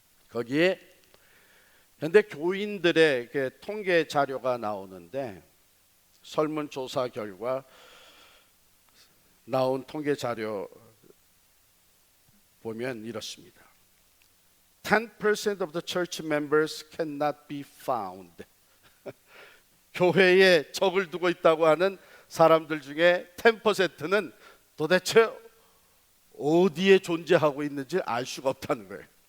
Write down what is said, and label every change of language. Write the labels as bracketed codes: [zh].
[ko] 거기에 현대 교인들의 통계 자료가 나오는데 설문조사 결과 나온 통계 자료 보면 이렇습니다. [en] 10% of the church members cannot be found. [ko] 교회에 적을 두고 있다고 하는 사람들 중에 10%는 도대체 어디에 존재하고 있는지 알 수가 없다는 거예요.